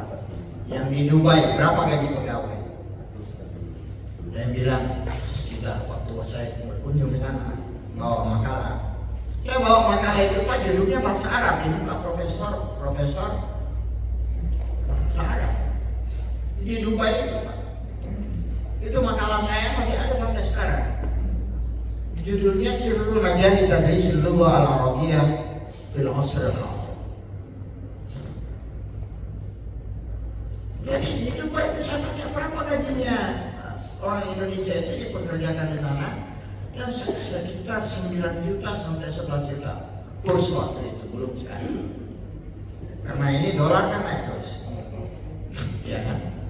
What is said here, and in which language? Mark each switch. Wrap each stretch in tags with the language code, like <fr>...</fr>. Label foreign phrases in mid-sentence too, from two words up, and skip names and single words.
<id>Yang di Dubai berapa gaji pegawai? Dia bilang, sekitar waktu saya berkunjung ke sana, bawa makalah. Saya bawa makalah itu Pak, judulnya bahasa Arab, ini Pak profesor bahasa Arab. Di Dubai itu Pak. Itu makalah saya masih ada sampai sekarang. Judulnya Sirrul Najah Tadrisil Lugha Al-Arabiyyah fil Asr Al-Hadhr. Jadi di Dubai itu saya tanya berapa gajinya orang Indonesia itu dipekerjakan di sana, dan sekitar 9 juta sampai 11 juta kurs waktu itu, belum sekarang. Karena ini dolar kan naik terus, ya kan?</id>